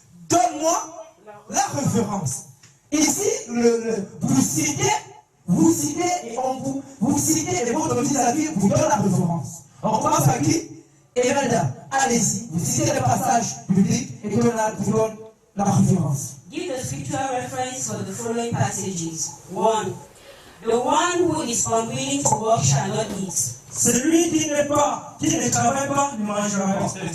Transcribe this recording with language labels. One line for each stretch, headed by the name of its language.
French: Donne-moi la référence. Ici, vous citez et vous citez et votre vis-à-vis vous donne la référence. On commence par qui? Emelda, allez-y, vous citez le passage biblique et Donald vous donne la référence.
English: Give the scriptural reference for the following passages. 1. The one who is unwilling to work shall not eat.
French: Celui qui ne travaille pas, ne mangera pas.